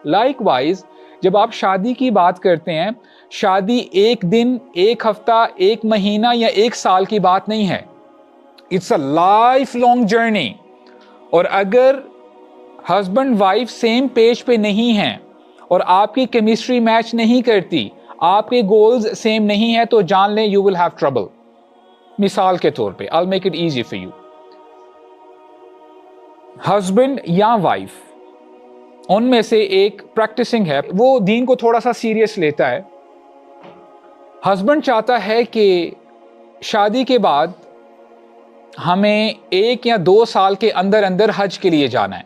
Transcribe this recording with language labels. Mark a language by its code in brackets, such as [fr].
[ur] Like wise جب آپ شادی کی بات کرتے ہیں, شادی ایک دن, ایک ہفتہ, ایک مہینہ یا ایک سال کی بات نہیں ہے. [en] It's a lifelong journey. [ur] اور اگر ہسبینڈ وائف سیم پیج پہ نہیں ہیں اور آپ کی کیمسٹری میچ نہیں کرتی, آپ کے گولز سیم نہیں ہیں, تو جان لیں [en] You will have trouble. [ur] مثال کے طور پہ [en] I'll make it easy for you. [ur] Husband یا وائف ان میں سے ایک پریکٹسنگ ہے, وہ دین کو تھوڑا سا سیریس لیتا ہے. ہسبینڈ چاہتا ہے کہ شادی کے بعد ہمیں 1 یا 2 سال کے اندر اندر حج کے لیے جانا ہے.